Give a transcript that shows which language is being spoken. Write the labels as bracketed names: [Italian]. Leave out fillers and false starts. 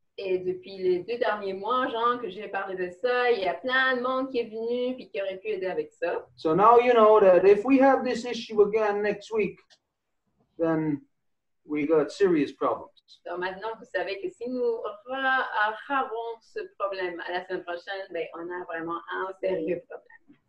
[French] Et depuis les 2 derniers mois, Jean, que j'ai parlé de ça, il y a plein de monde qui est venu et qui aurait pu aider avec ça. [English] So now you know that if we have this issue again next week, then we got serious problems. [French] Donc maintenant, vous savez que si nous avons ce problème à la semaine prochaine, ben, on a vraiment un sérieux problème.